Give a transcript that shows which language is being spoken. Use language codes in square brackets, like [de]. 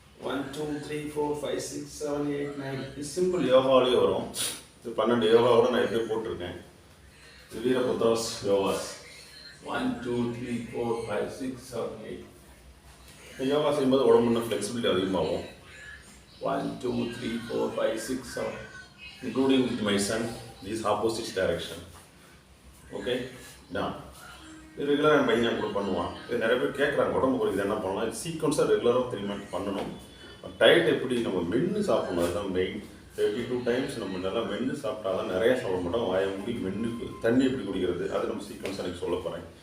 [ta] 1, 2, 3, 4, 5, 6, 7, 8, 9. இது சிம்பிள் யோகாவிலேயே வரும். இது 12 யோகாவோட நான் எப்படி போட்டிருக்கேன். வீரபத்ராஸ் யோகாஸ் 1, 2, 3, 4, 5, 6, 7, 8. யோகா செய்யும்போது உடம்பு இன்னும் ஃப்ளெக்சிபிலிட்டி அதிகமாகும். 1, 2, 3, 4, 5, 6, 7. [en] Including with my son, this opposite direction. Okay, done. [ta] இது ரெகுலராக என் பையன் கூட பண்ணுவான். இது நிறைய பேர் கேட்குறாங்க உடம்பு குறைக்குது என்ன பண்ணலாம். இது சீக்வன்ஸாக ரெகுலராக 3 மந்த் பண்ணணும். டயட் எப்படி நம்ம மென்று சாப்பிடணும், அதுதான் மெயின். 32 டைம்ஸ் நம்ம நல்லா மென்று சாப்பிட்டா தான் நிறைய சாப்பிட மாட்டோம். வாய மூடி மென்று தண்ணி எப்படி குடிக்கிறது அது நம்ம சீக்வன்ஸாக எனக்கு சொல்ல போகிறேன்.